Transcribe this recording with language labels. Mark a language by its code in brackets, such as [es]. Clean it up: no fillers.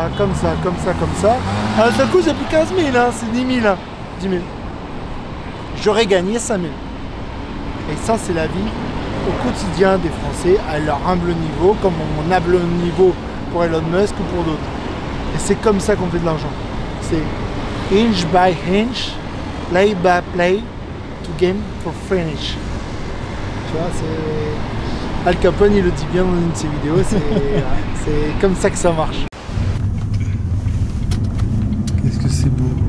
[fr] À un seul coup, c'est plus 15 000, hein, c'est 10 000. Hein. 10 000. J'aurais gagné 5 000. Et ça, c'est la vie au quotidien des Français, à leur humble niveau, comme mon humble niveau pour Elon Musk ou pour d'autres. Et c'est comme ça qu'on fait de l'argent. [en] C'est inch by inch, play by play, to game for finish. [fr] Tu vois, c'est... Al Capone, il le dit bien dans une de ses vidéos, c'est comme ça que ça marche. Qu'est-ce que c'est beau.